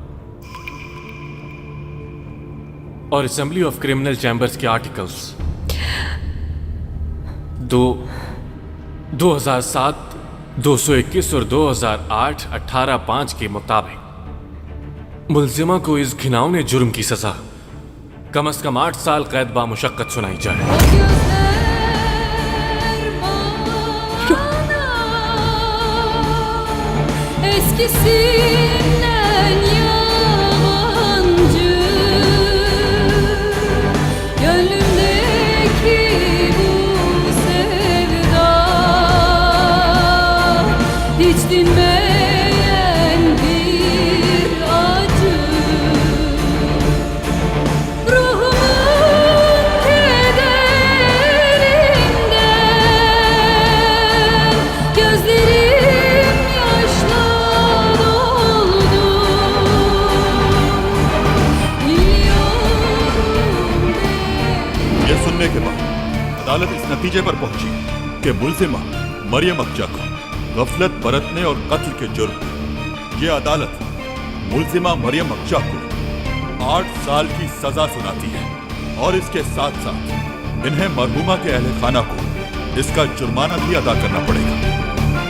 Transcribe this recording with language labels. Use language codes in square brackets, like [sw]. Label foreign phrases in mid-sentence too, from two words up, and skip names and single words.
[hi] और [en] Assembly of Criminal Chambers [hi] के आर्टिकल्स 2007, 221 और 2008, 18(5) के मुताबिक मुल्जिमा को इस घिनौने जुर्म की सजा कम से कम 8 साल कैद बामुशक्कत सुनाई जाए। [tr] Eskisinden yabancı gönlümdeki bu sevda hiç dinmeyen bir acı ruhumun kederinden gözlerim yaşla [hi] यह सुनने के बाद अदालत इस नतीजे पर पहुंची कि मुल्जिमा मरियम अक्चा को गफलत बरतने और कत्ल के जुर्म में यह अदालत मुल्जिमा मरियम अक्चा को 8 साल की सजा सुनाती है, और इसके साथ साथ इन्हें मरहूमा के अहले खाना को इसका जुर्माना भी अदा करना पड़ेगा।